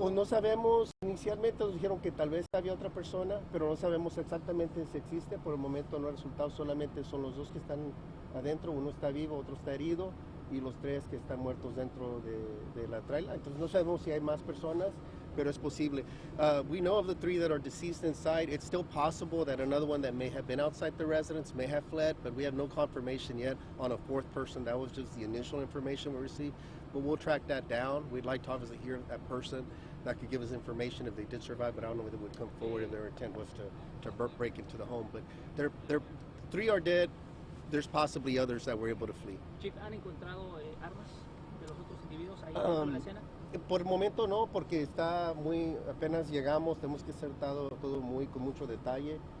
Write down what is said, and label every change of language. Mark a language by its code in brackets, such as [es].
[es] Pues no sabemos. Inicialmente nos dijeron que tal vez había otra persona, pero no sabemos exactamente si existe. Por el momento no ha resultado. Solamente son los 2 que están adentro. Uno está vivo, otro está herido, y los 3 que están muertos dentro de la traila. Entonces no sabemos si hay más personas. pero es posible. [en] We know of the 3 that are deceased inside. It's still possible that another one that may have been outside the residence may have fled, but we have no confirmation yet on a 4th person. That was just the initial information we received, but we'll track that down. We'd like to obviously hear that person that could give us information if they did survive, but I don't know whether they would come forward if their intent was to break into the home. But they're 3 are dead. There's possibly others that were able to flee. [es] Chief, ¿han encontrado armas de los otros individuos ahí en la escena? Por el momento no, porque está apenas llegamos, tenemos que hacer todo con mucho detalle.